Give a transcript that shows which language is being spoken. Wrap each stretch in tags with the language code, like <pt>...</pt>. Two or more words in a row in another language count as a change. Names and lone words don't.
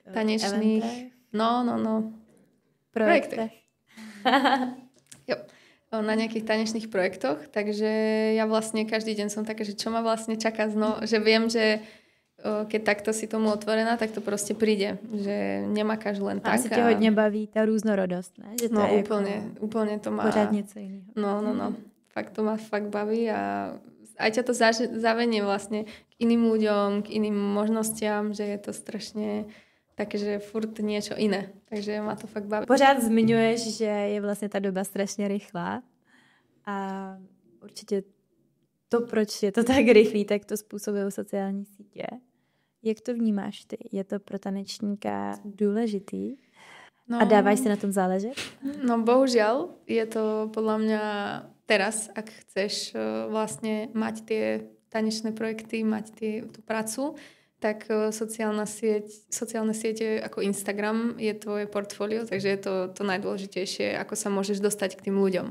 <cs>projektech. Jo.</cs> <sk>Na nejakých tanečných projektoch, takže ja vlastne každý deň som taká, že čo ma vlastne čaká že viem, že keď takto si tomu otvorená, tak to proste príde, že nemakáš len tak.</sk> <cs>Asi tě hodně baví ta různorodost, ne?</cs> <sk>Že to je úplne to má...</sk> <cs>Pořád něco jiného. No.</cs> <sk>Fakt to ma fakt baví a aj ťa to zavenie vlastne k iným ľuďom, k iným možnostiam, že je to strašne také, že furt niečo iné. Takže ma to fakt baví.</sk> <cs>Pořád zmiňuješ, že je vlastně ta doba strašně rychlá a určitě to, proč je to tak rychlý, tak to způsobují sociální sítě. Jak to vnímáš ty? Je to pro tanečníka důležitý? No, a dávaš si na tom záležet?</cs> <sk>No bohužiaľ, je to podľa mňa teraz, ak chceš vlastne mať tie tanečné projekty, mať tú prácu, tak sociálne siete ako Instagram je tvoje portfólio, takže je to najdôležitejšie, ako sa môžeš dostať k tým ľuďom.</sk>